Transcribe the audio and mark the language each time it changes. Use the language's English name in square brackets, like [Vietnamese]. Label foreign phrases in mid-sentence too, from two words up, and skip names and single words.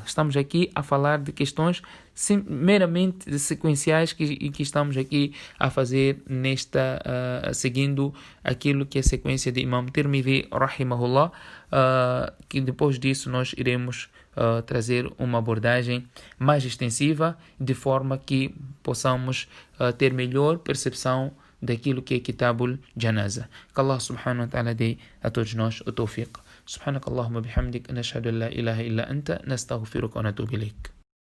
[Portuguese] Estamos aqui a falar de questões meramente sequenciais que estamos aqui a fazer seguindo aquilo que é a sequência de Imam Tirmidhi, rahimahullah, que depois disso nós iremos trazer uma abordagem mais extensiva, de forma que possamos ter melhor percepção daquilo que é [Arabic] كتاب الجنازة. [Portuguese] Que Allah [Arabic] سبحانه وتعالى [Portuguese] dê a todos nós o tawfiq. [Arabic] سبحانك اللهم بحمدك نشهد أن لا إله إلا أنت نستغفرك ونتوب إليك.